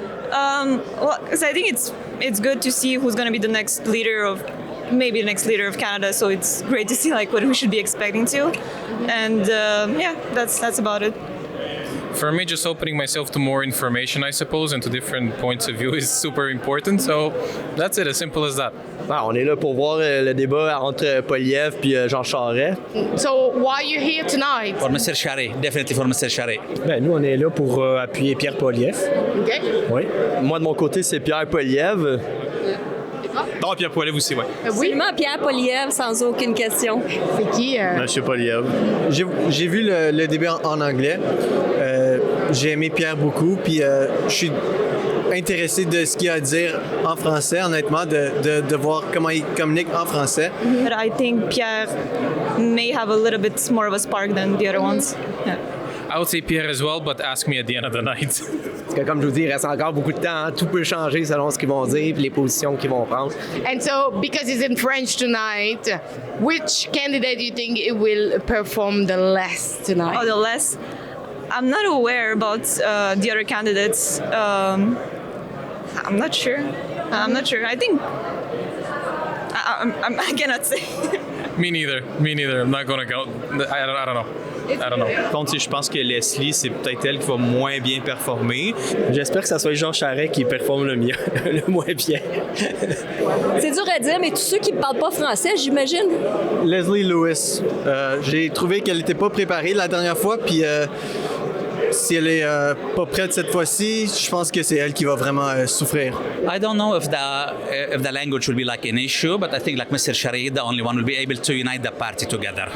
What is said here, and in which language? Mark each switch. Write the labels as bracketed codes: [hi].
[en] Well, because I think it's good to see who's going to be the next leader of, maybe the next leader of Canada. So it's great to see like what we should be expecting to, and yeah, that's about it. For me, just opening myself to more information, I suppose, and to different points of view is super important. So that's it, as simple as that. [fr] Ah, on est là pour voir le débat entre Poilievre et Jean Charest. [en] So why are you here tonight? For Mr. Charest, definitely for Mr. Charest. [fr] Ben, nous, on est là pour appuyer Pierre Poilievre. [en] Okay. [fr] Oui. Moi, de mon côté, c'est Pierre Poilievre. Non, Pierre Poilievre aussi, ouais. Oui. Absolument, Pierre Poilievre, sans aucune question. C'est qui? Monsieur Poilievre. J'ai vu le débat en anglais. J'ai aimé Pierre beaucoup, puis je suis intéressé de ce qu'il a à dire en français, honnêtement, de voir comment il communique en français. [en] But I think Pierre may have a little bit more of a spark than the other ones. Yeah. I would say Pierre as well, but ask me at the end of the night. [fr] Parce que, comme je vous dis, il reste encore beaucoup de temps. Hein. Tout peut changer selon ce qu'ils vont dire et les positions qu'ils vont prendre. [en] And so, because it's in French tonight, which candidate do you think it will perform the less tonight? Oh, the less. I'm not aware about the other candidates. I'm not sure. I think I cannot say. Me neither. I'm not going to go. I don't know. [fr] Contre, je pense que Leslie, c'est peut-être elle qui va moins bien performer. J'espère que ça soit Jean Charest qui performe le mieux, le moins bien. C'est dur à dire, mais tous ceux qui ne parlent pas français, j'imagine. Leslie Lewis. J'ai trouvé qu'elle n'était pas préparée la dernière fois, puis si elle est pas prête cette fois-ci, je pense que c'est elle qui va vraiment souffrir. [en] I don't know if the language will be like an issue, but I think like Mr. Charest, the only one will be able to unite the party together.